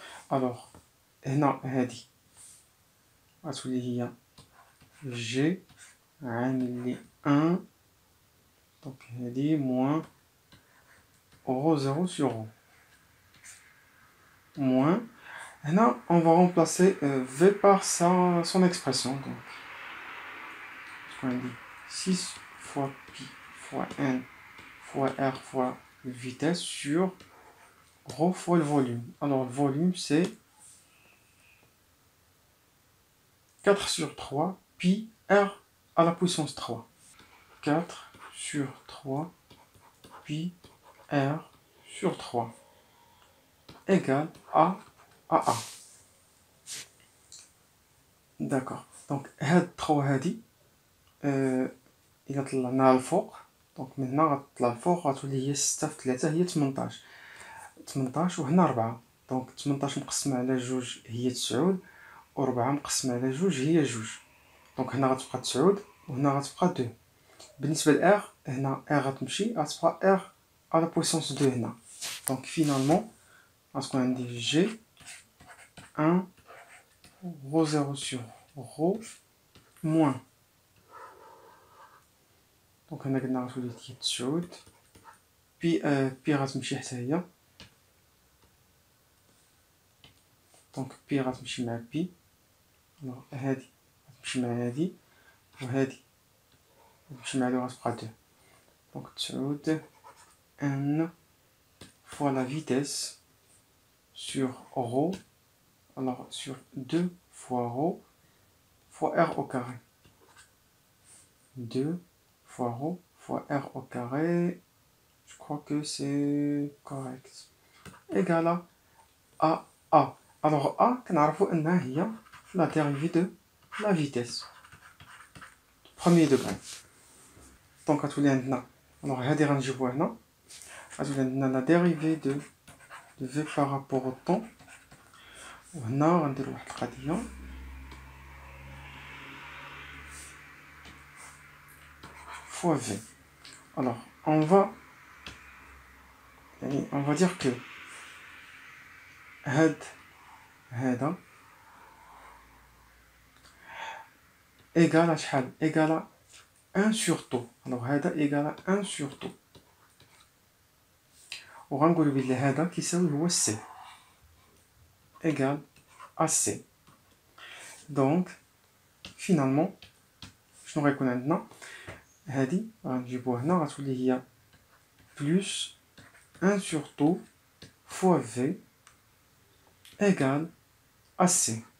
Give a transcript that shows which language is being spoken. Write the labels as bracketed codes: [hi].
[fr] alors [ar] هنا هادي غتولي هي G عامل لي 1، [fr] donc هادي moins ρ 0 sur ρ moins. [ar] هنا [fr] on va remplacer V par son expression. donc on dit 6 fois pi fois N fois R fois vitesse sur Rho fois le volume. Alors, le volume, c'est 4 sur 3 pi r à la puissance 3. 4 sur 3 pi r sur 3 égale A à A. D'accord. Donc, [ar] هاد 3 هادي إلا طلعناها الفوق، دونك من هنا غتطلع الفوق غتولي هي 6 في 3 هي 18. 18 وهنا 4. دونك 18 مقسمة على 2 هي 9 و4 مقسمة على 2 هي 2. دونك هنا غتبقى 9 وهنا غتبقى 2. بالنسبة ل R هنا R غتمشي غتبقى R [fr] à la puissance 2 [ar] هنا. دونك فينالمون غتكون عندي G 1 rho 0 sur rho moins. دونك هنا قلنا غتولي هي 9 بي غتمشي حتى هي. دونك بي غتمشي مع بي. الوغ هادي غتمشي مع هادي وهادي غتمشي مع هادي وغتبقى 2. دونك [fr] 9 n fois la vitesse sur rho, alors sur 2 fois rho fois r au carré. 2 fois rho fois r au carré, je crois que c'est correct, égale à A. Alors A, [ar] كنعرفو أنها هي [fr] la dérivée de la vitesse. Premier degré. Donc [ar] غتولي عندنا، [fr] alors [ar] هادي غنجيبوها هنا، غتولي عندنا [fr] la dérivée de v par rapport au temps. [ar] وهنا غندير واحد القضية [fr] fois v. Alors on va dire que [ar] هذا [fr] égale à [ar] شحال؟ [fr] égale à 1 sur taux. alors هذا égale à 1 sur taux. [ar] وغنقول بلي هذا كيساوي هو [fr] c égale à c. donc finalement [ar] شنو غيكون عندنا؟ هادي غنجيبوها هنا غتولي هي [fr] plus 1 sur taux fois v égale à c.